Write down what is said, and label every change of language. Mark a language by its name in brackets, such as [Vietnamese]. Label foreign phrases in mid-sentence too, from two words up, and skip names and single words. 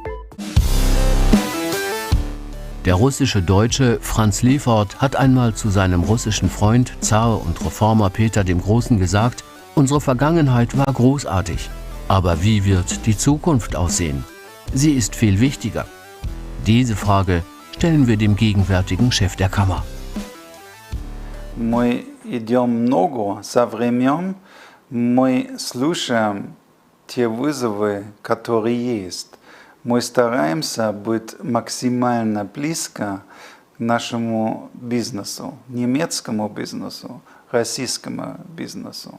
[German] Der russische Deutsche Franz Lefort hat einmal zu seinem russischen Freund, Zar und Reformer Peter dem Großen gesagt, unsere Vergangenheit war großartig, aber wie wird die Zukunft aussehen? Sie ist viel wichtiger. Diese Frage stellen wir dem gegenwärtigen Chef der Kammer. [Russian] Мы идем ногу со временем, мы слушаем те вызовы, которые есть. Мы стараемся быть максимально близко к нашему бизнесу, немецкому бизнесу, российскому бизнесу.